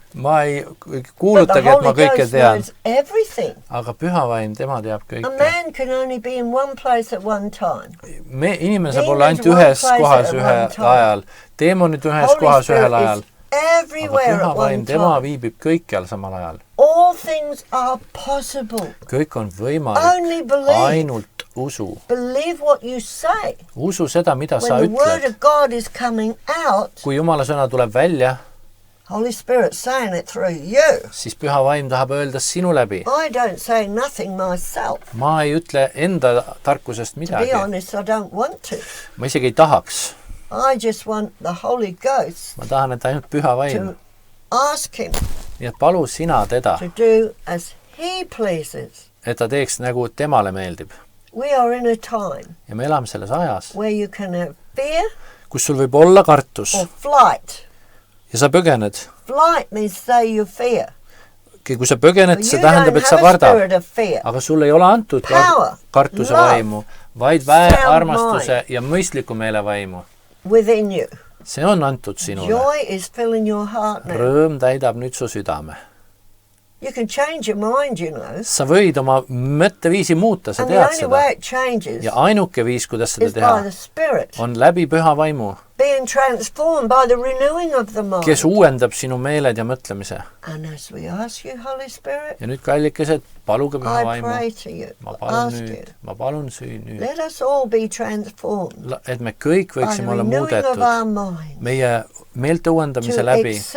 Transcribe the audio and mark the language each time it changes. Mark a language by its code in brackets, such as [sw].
[et] Ma ei kuulutagi, et ma kõike tean. Aga pühavaim, tema teab kõike. [en] A man can only be in one place at one time. [et] Inimene saab olla ainult ühes kohas ühel ajal. Deemonid ühes kohas ühel ajal. Aga pühavaim, tema viibib kõikjal samal ajal. [en] All things are possible. [et] Kõik on võimalik. Ainult usu. [en] Believe what you say. [et] Usu seda, mida sa ütled. [en] When the word of God is coming out, [et] kui Jumala sõna tuleb välja, [en] Holy Spirit saying it through you. [et] Siis püha vaim tahab öelda sinu läbi. [en] I don't say nothing myself. [et] Ma ei ütle enda tarkusest midagi. [en] To be honest, I don't want to. [et] Ma isegi ei tahaks. [en] I just want the Holy Ghost. [et] Ma tahan, et ainult püha vaim. [en] To ask him. [et] Nii et palu sina teda. [en] To do as he pleases. [et] Et ta teeks nagu temale meeldib. [en] We are in a time. [et] Ja me elame selles ajas. [en] Where you can have fear. [et] Kus sul võib olla kartus. [en] Or flight. [et] Ja sa põgened. [en] Flight means say you fear. [et] Kui sa põgened, see tähendab, et sa kardad. Aga sul ei ole antud kartuse vaimu, vaid armastuse ja mõistliku meele vaimu. [en] Within you. [et] See on antud sinule. [en] Joy is filling your heart now. [et] Rõõm täidab nüüd su südame. [en] You can change your mind, you know. [et] Sa võid oma mõtteviisi muuta, sa tead seda. Ja ainuke viis, kuidas seda teha, on läbi püha vaimu. [en] Being transformed by the renewing of the mind. [et] Kes uuendab sinu meeled ja mõtlemise. [en] And as we ask you, Holy Spirit, [et] ja nüüd kallikesed, paluge püha vaimu. [en] I pray to you. [et] Ma palun nüüd. [en] Let us all be transformed. [et] Et me kõik võiksime olla muudetud. Meie meelte uuendamise läbi.